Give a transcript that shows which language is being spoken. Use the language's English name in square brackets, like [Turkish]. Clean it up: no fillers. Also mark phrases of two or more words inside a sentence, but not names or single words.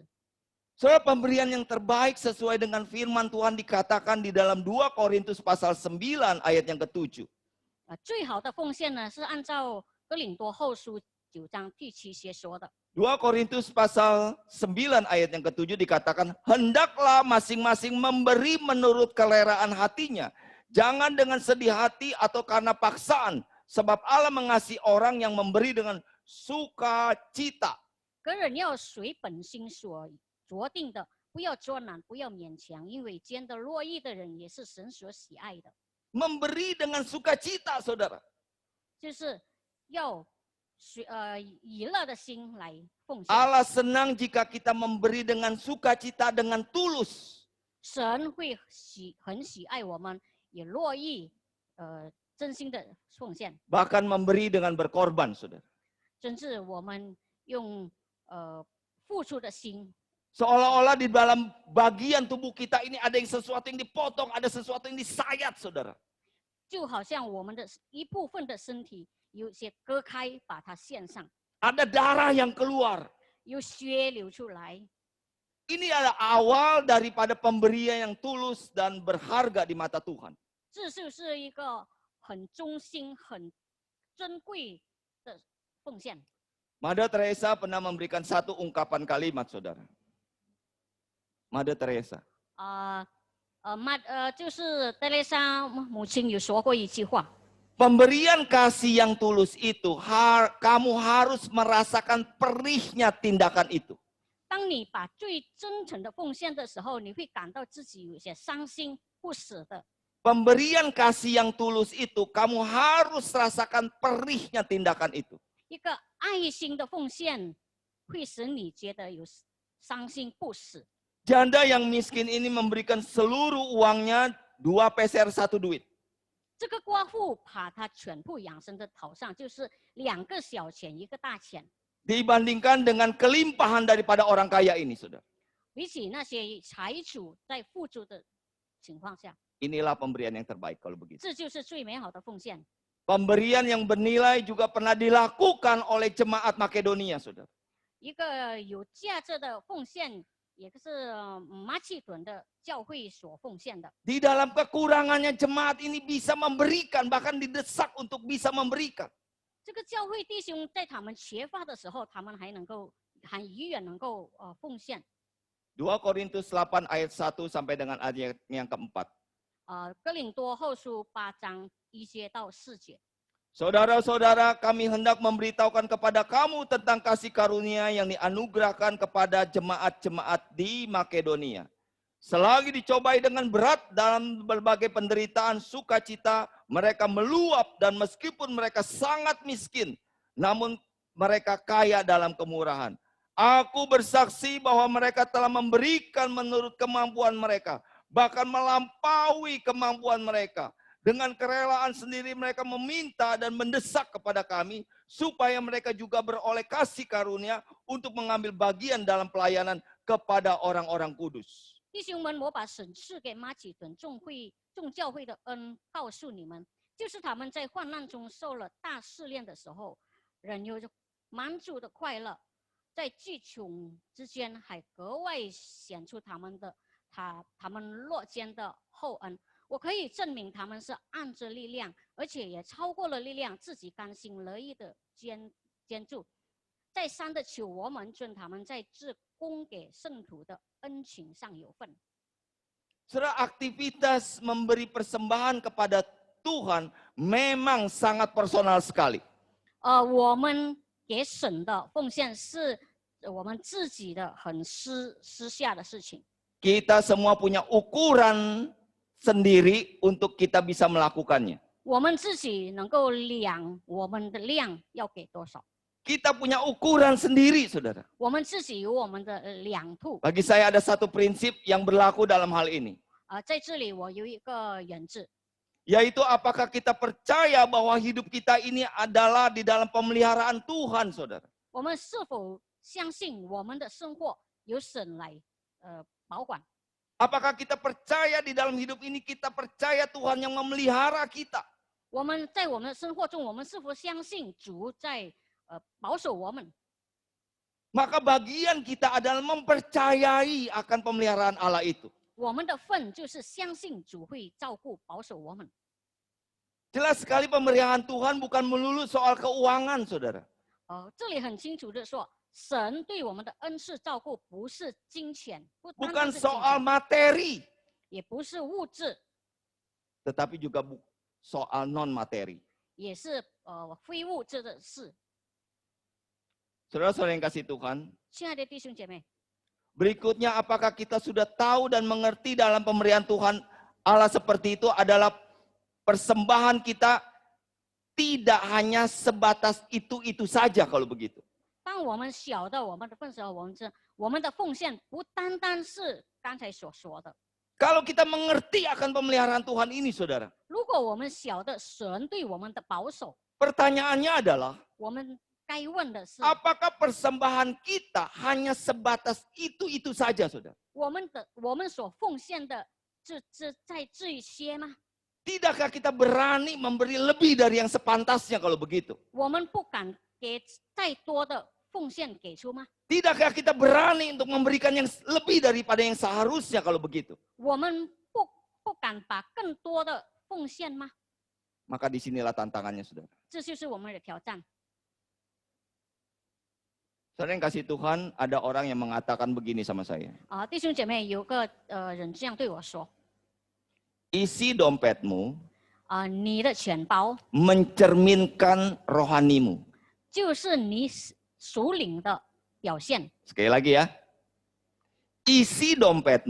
[Indonesian] Saudara, pemberian yang terbaik sesuai dengan firman Tuhan dikatakan di dalam 2 Korintus pasal 9 ayat yang ke-7. [Chinese] 最好的奉献呢，是按照哥林多后书9章第7节说的。 [Indonesian] 2 Korintus pasal 9 ayat yang ke-7 dikatakan, hendaklah masing-masing memberi menurut keleraan hatinya. Jangan dengan sedih hati atau karena paksaan. Sebab Allah mengasihi orang yang memberi dengan sukacita. [Chinese] 个人要随本心所酌定的，不要捉难，不要勉强，因为捐的乐意的人也是神所喜爱的。 [Indonesian] Memberi dengan sukacita, saudara. [Chinese] 就是要以乐的心来奉献。 [Indonesian] Allah senang jika kita memberi dengan sukacita, dengan tulus. [Chinese] 神会很喜爱我们，也乐意真心的奉献， [Indonesian] Bahkan memberi dengan berkorban, saudara. [Chinese] 甚至我们用付出的心。 [Indonesian] Seolah-olah di dalam bagian tubuh kita ini ada yang sesuatu yang dipotong, ada sesuatu yang disayat, saudara. [Chinese] 就好像我们的一部分的身体有些割开，把它献上， [Indonesian] Ada darah yang keluar. [Chinese] 有血流出来。 [Indonesian] Ini adalah awal daripada pemberian yang tulus dan berharga di mata Tuhan. [Chinese] 这就是一个很忠心、很珍贵的奉献。 [Indonesian] Mother Teresa pernah memberikan 1 ungkapan kalimat, saudara. Mother Teresa. [Chinese] 就是德蕾莎母亲有说过一句话。 [Indonesian] Pemberian kasih yang tulus itu, kamu harus merasakan perihnya tindakan itu. [Chinese] 当你把最真诚的奉献的时候，你会感到自己有些伤心不舍的。 [Indonesian] Pemberian kasih yang tulus itu, kamu harus rasakan perihnya tindakan itu. [Chinese] 一个爱心的奉献会使你觉得有伤心不死。 [Indonesian] Janda yang miskin ini memberikan seluruh uangnya 2 peser 1 duit. [Chinese] 这个寡妇把她全部养生的头上，就是2个小钱一个大钱， [Indonesian] Dibandingkan dengan kelimpahan daripada orang kaya ini, saudara. [Chinese] 比起那些财主在付出的情况下， [Indonesian] Inilah pemberian yang terbaik kalau begitu. [Chinese] 这就是最美好的奉献。 [Indonesian] Pemberian yang bernilai juga pernah dilakukan oleh jemaat Makedonia, saudara. [Chinese] 一个有价值的奉献，也是马其顿的教会所奉献的。 [Indonesian] Di dalam kekurangannya jemaat ini bisa memberikan, bahkan didesak untuk bisa memberikan. [Chinese] 这个教会弟兄在他们缺乏的时候，他们还依然能够奉献。 [Indonesian] 2 Korintus 8 ayat 1 sampai dengan ayat yang keempat. [Chinese] 哥林多后书8章1节到4节。 [Indonesian] Saudara-saudara, kami hendak memberitahukan kepada kamu tentang kasih karunia yang dianugerahkan kepada jemaat-jemaat di Makedonia. Selagi dicobai dengan berat dalam berbagai penderitaan sukacita, mereka meluap dan meskipun mereka sangat miskin, namun mereka kaya dalam kemurahan. Aku bersaksi bahwa mereka telah memberikan menurut kemampuan mereka, bahkan melampaui kemampuan mereka. Dengan kerelaan sendiri mereka meminta dan mendesak kepada kami supaya mereka juga beroleh kasih karunia untuk mengambil bagian dalam pelayanan kepada orang-orang kudus. [Chinese] 弟兄们，我把神赐给马其顿众教会的恩告诉你们，就是他们在患难中受了大试炼的时候，仍有着满足的快乐，在巨穷之间还格外显出他们落肩的厚恩。我可以证明他们是按着力量，而且也超过了力量，自己甘心乐意的捐助。再三的求我们尊他们在至供给圣徒的恩情上有份。 [Indonesian] Saudara, aktivitas memberi persembahan kepada Tuhan memang sangat personal sekali. [Chinese] 我们给神的奉献是我们自己的很私下的事情。 [Indonesian] Kita semua punya ukuran sendiri untuk kita bisa melakukannya. [Chinese] 我们自己能够量我们的量要给多少， [Indonesian] Kita punya ukuran sendiri, saudara. [Chinese] 我们自己有我们的量度。 [Indonesian] Bagi saya ada satu prinsip yang berlaku dalam hal ini. [Chinese] 在这里我有一个原则， [Indonesian] Yaitu apakah kita percaya bahwa hidup kita ini adalah di dalam pemeliharaan Tuhan, saudara. [Chinese] 我们是否相信我们的生活由神来保管？ [Indonesian] Apakah kita percaya di dalam hidup ini kita percaya Tuhan yang memelihara kita? [Chinese] 我们在我们的生活中，我们是否相信主在保守我们？ [Indonesian] Maka bagian kita adalah mempercayai akan pemeliharaan Allah itu. [Chinese] 我们的份就是相信主会照顾保守我们。 [Indonesian] Jelas sekali pemeliharaan Tuhan bukan melulu soal keuangan, saudara. [Chinese] 这里很清楚的说，神对我们的恩赐照顾不是金钱，不单 [Indonesian] Bukan [Chinese] 单是金 [Indonesian] soal [Chinese] 钱， [Indonesian] materi, [Chinese] 也不是物质， [Indonesian] tetapi juga soal non-materi. [Chinese] 也是非物质的事。 [Indonesian] Saudara-saudara yang kasih Tuhan, [Chinese] 亲爱的弟兄姐妹， [Indonesian] berikutnya apakah kita sudah tahu dan mengerti dalam pemberian Tuhan Allah seperti itu adalah persembahan kita tidak hanya sebatas itu-itu saja kalau begitu. [Chinese] 当我们晓得我们的份时候，我们的奉献不单单是刚才所说的。 [Indonesian] Kalau kita mengerti akan pemeliharaan Tuhan ini, saudara, [Chinese] 如果我们晓得神对我们的保守， [Indonesian] pertanyaannya adalah [Chinese] 我们该问的是， [Indonesian] apakah persembahan kita hanya sebatas itu-itu saja, saudara? [Chinese] 我们所奉献的在这些吗？ [Indonesian] Tidakkah kita berani memberi lebih dari yang sepantasnya kalau begitu? [Chinese] 我们不敢给再多的奉献给出吗？ [Indonesian] Tidakkah kita berani untuk memberikan yang lebih daripada yang seharusnya kalau begitu? [Chinese] 我们不敢把更多的奉献吗？ [Indonesian] Maka disinilah tantangannya, saudara. [Chinese] 这就是我们的挑战。 [Indonesian] Saudara yang kasih Tuhan, ada orang yang mengatakan begini sama saya. [Chinese] 弟兄姐妹，有个人这样对我说： [Indonesian] Isi dompetmu [Chinese] 你的钱包 [Indonesian] mencerminkan rohanimu. [Chinese] 就是你属灵的表现。 [Indonesian] Sekali lagi ya. Isi dompetmu